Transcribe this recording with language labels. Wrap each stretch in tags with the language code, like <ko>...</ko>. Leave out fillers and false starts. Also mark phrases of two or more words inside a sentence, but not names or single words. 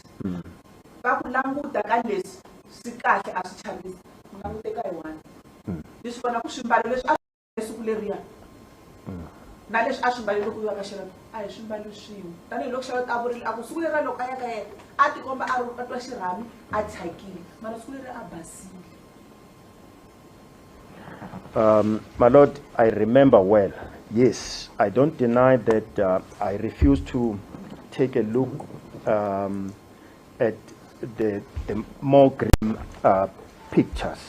<ts>Va ku languta ka leswi swi kahle a swi chavisi ni languteka hi one. Ni swi vona ku swimbalo leswi a siku leriya na leswi a swi mbale loko uya ka Charlotte a hi swimbalo swin'we tanihiloko Charlotte a vurile a ku siku leriya loko a ya ka yena a tikomba a ri twa xirhami a thyakile mara siku leriya a basile.</ts> <en>My Lord, I remember well. Yes, I don't deny that I refuse to take a look at the more grim pictures.</en>